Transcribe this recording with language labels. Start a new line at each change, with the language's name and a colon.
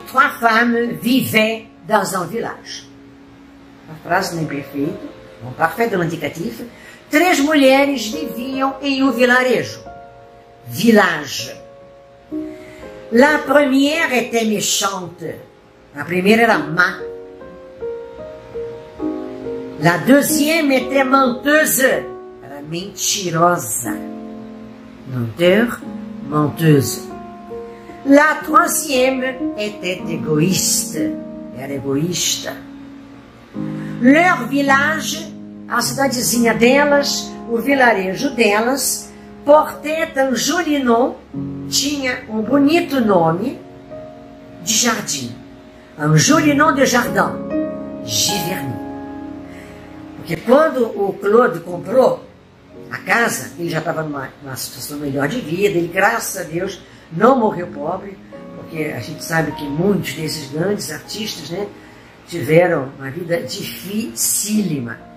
French: Trois femmes vivaient dans un village.
Portuguese: A frase não é perfeita, é um
French: parfait de l'indicatif.
Portuguese: 3 mulheres viviam em um vilarejo.
French: Village. La première était méchante.
Portuguese: A primeira era má.
French: La deuxième était menteuse.
Portuguese: Era mentirosa.
French: Menteur, menteuse. La troisième était égoïste.
Portuguese: Era egoísta.
French: Leur village,
Portuguese: a cidadezinha delas, o vilarejo delas,
French: portait un joli nom,
Portuguese: tinha um bonito nome de jardim.
French: Un joli nom de jardin, Giverny.
Portuguese: Porque quando o Claude comprou a casa, ele já estava numa situação melhor de vida, ele, graças a Deus, não morreu pobre, porque a gente sabe que muitos desses grandes artistas, né, tiveram uma vida dificílima.